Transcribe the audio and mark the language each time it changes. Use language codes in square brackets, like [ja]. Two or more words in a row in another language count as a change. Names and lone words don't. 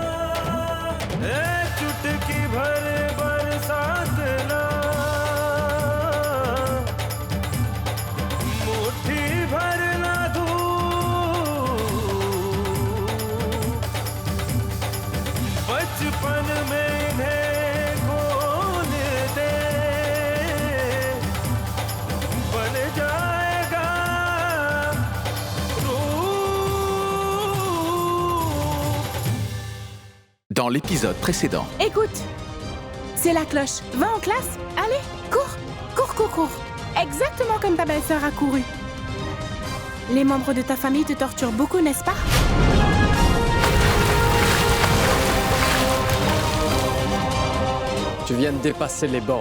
[hi] चुटकी भर बरसात ना, मुट्ठी भर ना धूप, बचपन में इन्हें खोल दे, बन जाएगा रूप। [fr] Dans l'épisode précédent, Écoute, c'est la cloche. Va en classe. Allez, cours. Cours, cours, cours. Exactement comme ta belle-sœur a couru. Les membres de ta famille te torturent beaucoup, n'est-ce pas? Tu viens de dépasser les bornes.